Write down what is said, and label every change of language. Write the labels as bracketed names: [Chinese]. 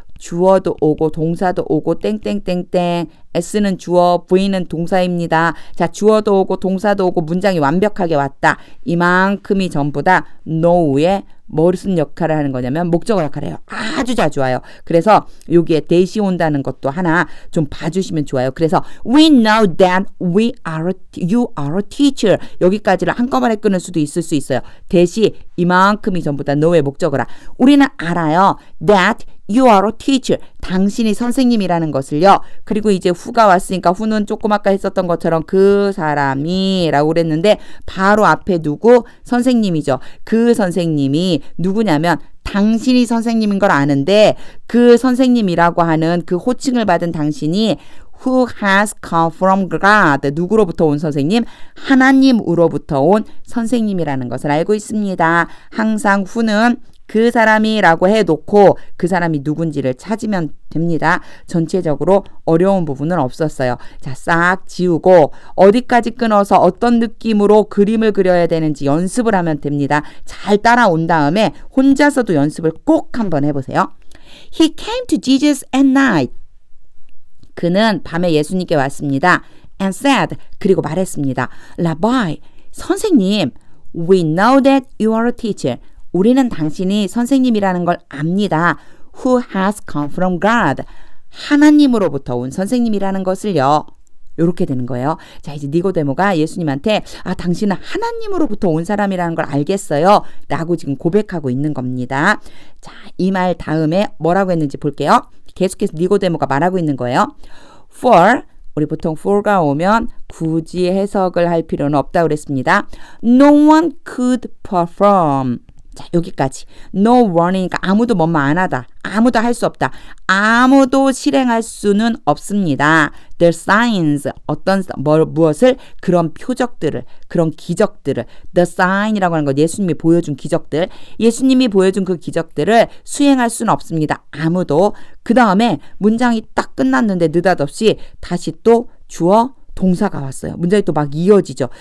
[Korean] 주어도 오고 동사도 오고 땡땡땡땡. S는 주어, V는 동사입니다. 자, 주어도 오고 동사도 오고 문장이 완벽하게 왔다. 이만큼이 전부 다 know의 무슨 역할을 하는 거냐면 목적어 역할을 해요. 아주 자주 와요. 그래서 여기에 that이 온다는 것도 하나 좀 봐주시면 좋아요. 그래서 [English] we know that you are a teacher. 여기까지를 한꺼번에 끊을 수도 있을 수 있어요. that이 이만큼이 전부 다 know의 목적어라. [Korean] 우리는 알아요. [English] that you are a teacher. [Korean] 당신이 선생님이라는 것을요. 그리고 이제 who가 왔으니까 who는 조금 아까 했었던 것처럼 그 사람이 라고 그랬는데 바로 앞에 누구? 선생님이죠. 그 선생님이 누구냐면 당신이 선생님인 걸 아는데 그 선생님이라고 하는 그 호칭을 받은 당신이 [English] who has come from God. [Korean] 누구로부터 온 선생님? 하나님으로부터 온 선생님이라는 것을 알고 있습니다. 항상 who는 그 사람이라고 해놓고 그 사람이 누군지를 찾으면 됩니다. 전체적으로 어려운 부분은 없었어요. 자, 싹 지우고 어디까지 끊어서 어떤 느낌으로 그림을 그려야 되는지 연습을 하면 됩니다. 잘 따라온 다음에 혼자서도 연습을 꼭 한번 해보세요. [English] He came to Jesus at night. [Korean] 그는 밤에 예수님께 왔습니다. [English] And said, [Korean] 그리고 말했습니다. [English] Rabbi, [Korean] 선생님, [English] we know that you are a teacher. [Korean] 우리는 당신이 선생님이라는 걸 압니다. [English] Who has come from God. [Korean] 하나님으로부터 온 선생님이라는 것을요. 이렇게 되는 거예요. 자, 이제 니고데모가 예수님한테 당신은 하나님으로부터 온 사람이라는 걸 알겠어요. 라고 지금 고백하고 있는 겁니다. 자, 이 말 다음에 뭐라고 했는지 볼게요. 계속해서 니고데모가 말하고 있는 거예요. For 우리 보통 for가 오면 굳이 해석을 할 필요는 없다고 그랬습니다. [English] No one could perform. [Korean] 자, 여기까지. No one이니까 아무도 뭐뭐 안 하다. 아무도 할 수 없다. 아무도 실행할 수는 없습니다. [English] The signs, [Korean] 무엇을? 그런 표적들을, 그런 기적들을. The sign이라고 하는 건 예수님이 보여준 기적들. 예수님이 보여준 그 기적들을 수행할 수는 없습니다. 아무도. 그 다음에 문장이 딱 끝났는데 느닷없이 다시 또 주어 동사가 왔어요. 문장이 또 막 이어지죠.